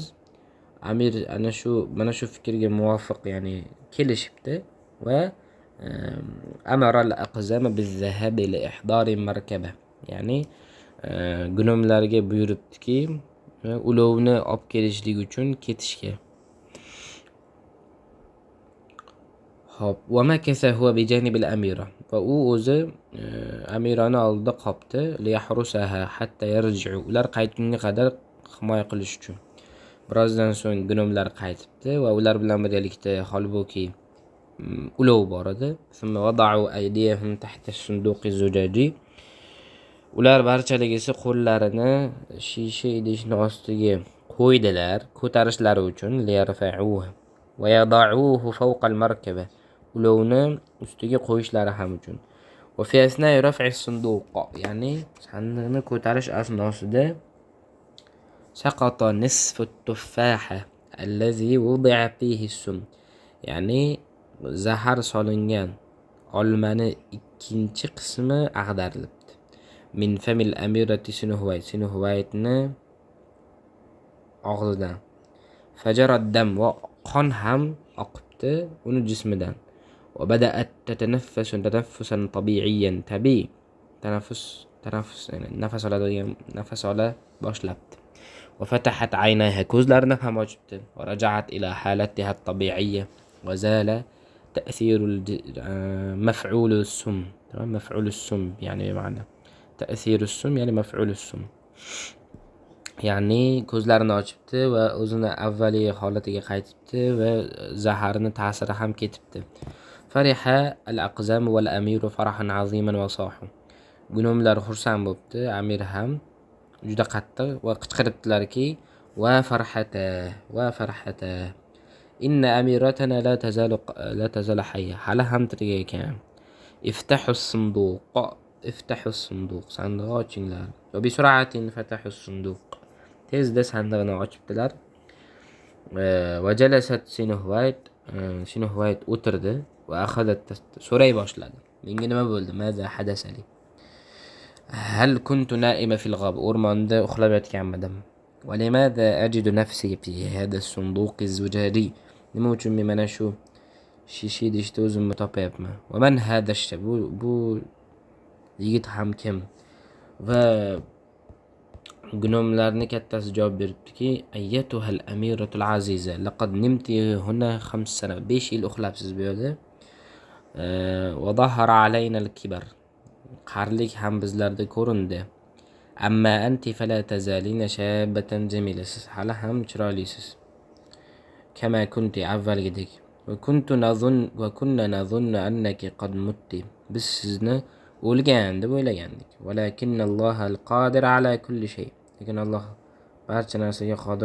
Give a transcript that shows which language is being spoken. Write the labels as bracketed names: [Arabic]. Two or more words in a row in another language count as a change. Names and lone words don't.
[Uzbek] Amir mana shu fikrga muvofiq, ya'ni kelishibdi [Arabic] وأمر الأقزام بالذهاب لإحضار مركبة, [Uzbek] ya'ni gunomlarga buyuribdiki, ulovni olib kelishlik uchun ketishga. [Arabic] Hop, ومكث هو بجانب الأميرة, [Uzbek] va u o'zi amirani oldida qopdi, [Arabic] ليحرسها حتى يرجعوا, [Uzbek] ular qaytgunga qadar himoya qilish uchun. Birozdan so'ng gunomlar qaytibdi va ular bilan birgalikda holbuki ulov bor edi. [Arabic] ثم وضعوا أيديهم تحت الصندوق الزجاجي, [Uzbek] ular barchaligisi qo'llarini shisha idishni ostiga qo'ydilar ko'tarishlari uchun, [Arabic] ليرفعوه ويضعوه فوق المركبة, [Uzbek] ulovni ustiga qo'yishlari ham uchun. [Arabic] وفي أثناء رفع الصندوق, [Uzbek] ya'ni sandiqni ko'tarish asnosida [Arabic] سقط نصف التفاحة الذي وضع فيه السم, [Uzbek] ya'ni zahar solingan olmani ikkinchi qismi ag'darilibdi. [Arabic] من فم الأميرة [Uzbek] Sinuhvaytni og'zidan. [Arabic] فجرى الدم, [Uzbek] va qon ham oqibdi uni jismidan. [Arabic] وبدأت تنفسا طبيعيا, [Uzbek] tabiiy tanaffus, ya'ni nafas ola boshlabdi. [Arabic] وفتحت عينيها, [Uzbek] ko'zlarini ham ochibdi. [Arabic] ورجعت إلى حالتها الطبيعية وزال تأثير مفعول السم. مفعول السم يعني معنى تأثير السم يعني مفعول السم. [Uzbek] Ya'ni ko'zlarini ochibdi va o'zini avvaliga holatiga qaytibdi va zaharning ta'siri ham ketibdi. [Arabic] فرح الأقزام والأمير فرحا عظيما وصاحوا. [Uzbek] Gunomlar xursand bo'libdi, amir ham juda qattiq va qichqiribdilarki, [Arabic] وفرحة إن أميرتنا لا تزال حية, [Uzbek] hali ham tirik ekan. [Arabic] افتحوا الصندوق, [Uzbek] sandiqni ochinglar. [Arabic] وبسرعة فتحوا الصندوق, [Uzbek] tezda sandiqni ochibdilar. [Arabic] وجلست [Uzbek] Sinuhvayt o'tirdi [Arabic] وأخذت [Uzbek] so'ray boshladi. Menga nima bo'ldi? [Arabic] ماذا حدث لي. هل كنت نائمة في الغاب, [Uzbek] o'rmonda uxlab yotganmidim. [Arabic] ولماذا أجد نفسي في هذا الصندوق الزجاجي؟ [Uzbek] nima uchun men mana shu shisha idishda o'zimni topayapman? [Arabic] ومن هذا الشاب? [Uzbek] bu yigit ham kim? Va gnomlarni kattasi javob beribdiki, [Arabic] أيتها الأميرة العزيزة لقد نمت هنا 5 سنة, [Uzbek] 5 yil uxlabsiz bu yerda. [Arabic] وظهر علينا الكبر, [Uzbek] qarilik ham bizlarda ko'rindi. [Arabic] أما أنت فلا تزالين شابة جميلة, [Uzbek] siz hali ham chiroylisiz. [Arabic] كما كنت, avvalgidek. وكنا نظن أنك قد مت, [Uzbek] biz sizni o'lgan deb o'ylagandik. [Arabic] ولكن الله القادر على كل شيء, [Uzbek] lekin Alloh barcha narsaga qodir.